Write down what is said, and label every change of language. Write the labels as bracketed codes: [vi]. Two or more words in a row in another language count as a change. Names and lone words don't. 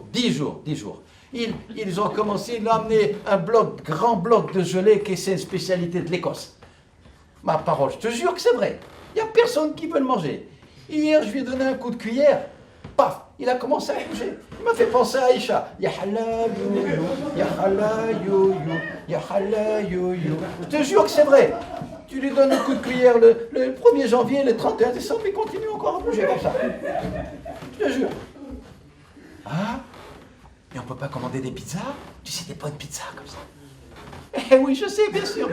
[fr] Ils ont commencé, ils ont amené un grand bloc de gelée qui est une spécialité de l'Écosse. Ma parole, je te jure que c'est vrai. Il n'y a personne qui veut le manger. Hier, je lui ai donné un coup de cuillère. Paf, il a commencé à bouger. Il m'a fait penser à Aïcha. [ar] يا حلالي، يا حلالي، يا حلالي. [fr] Je te jure que c'est vrai. Tu lui donnes un coup de cuillère le 1er janvier, le 31 décembre, il continue encore à bouger comme ça. Je te jure. Ah, et on peut pas commander des pizzas? Tu sais, des bonnes pizzas comme ça. Eh oui, je sais, bien sûr.